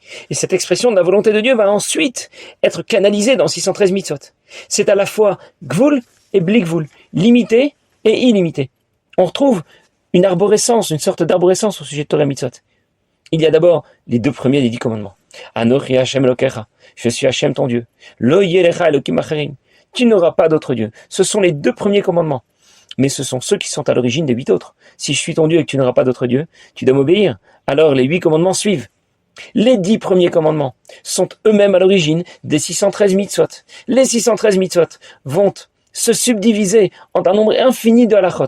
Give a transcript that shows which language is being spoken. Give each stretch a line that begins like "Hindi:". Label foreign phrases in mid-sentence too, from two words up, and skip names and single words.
French: Et cette expression de la volonté de Dieu va ensuite être canalisée dans 613 mitzvot. C'est à la fois gvul et
Hebrew: בלי גבול,
French: limité et illimité. On retrouve une arborescence, une sorte d'arborescence au sujet de Torah et mitzvot. Il y a d'abord les deux premiers des 10 commandements.
Hebrew: אנוכי השם אלוקיך,
French: je suis Hashem ton Dieu.
Hebrew: לא יהיה לך אלוקים אחרים,
French: tu n'auras pas d'autre Dieu. Ce sont les deux premiers commandements. Mais ce sont ceux qui sont à l'origine des 8 autres. Si je suis ton Dieu et que tu n'auras pas d'autre Dieu, tu dois m'obéir. Alors les 8 commandements suivent. Les 10 premiers commandements sont eux-mêmes à l'origine des 613 mitzvot. Les 613 mitzvot vont se subdiviser en un nombre infini de halachot.